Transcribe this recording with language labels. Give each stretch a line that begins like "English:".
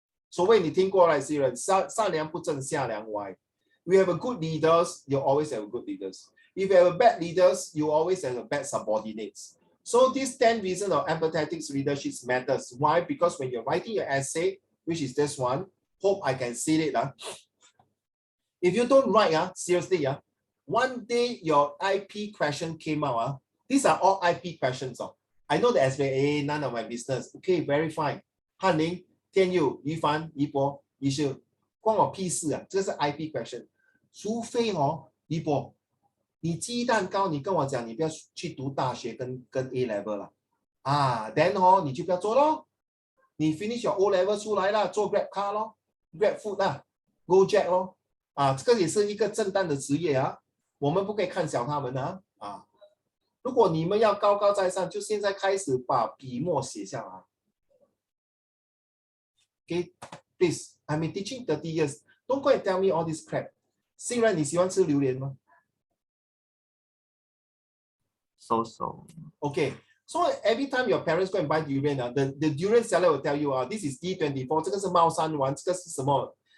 Chinese: 所谓你听过来是人善良不正下良歪。
English: We have a good leaders, you always have good leaders. If you have a bad leaders, you always have a bad subordinates. So these 10 reasons of empathetic leadership matters. Why? Because when you're writing your essay, which is this one, hope I can see it. If you don't write, seriously, one day your IP question came out. These are all IP questions. I know the SBA, none of my business. Okay, very fine.
Chinese: 翰林、天佑、于凡、于博、于秀，关我屁事啊！这是 IP question。除非于博，你鸡蛋糕，你跟我讲，你不要去读大学跟 A level 了 then 你就不要做咯。你 finish your O level 出来了，做 Grab car 咯 ，Grab food 啦 ，Gojek 咯。这个也是一个正当的职业啊，我们不可以看小他们啊。如果你们要高高在上，就现在开始把笔墨写下来。
English: Okay, please. I've been teaching 30 years. Don't go and tell me all this crap.
Chinese: 欣然，你喜欢吃榴莲吗？
English: So. Okay. So every time your parents go and buy durian, the durian seller will tell you, this is D24, 这个是猫山王，这个是什么？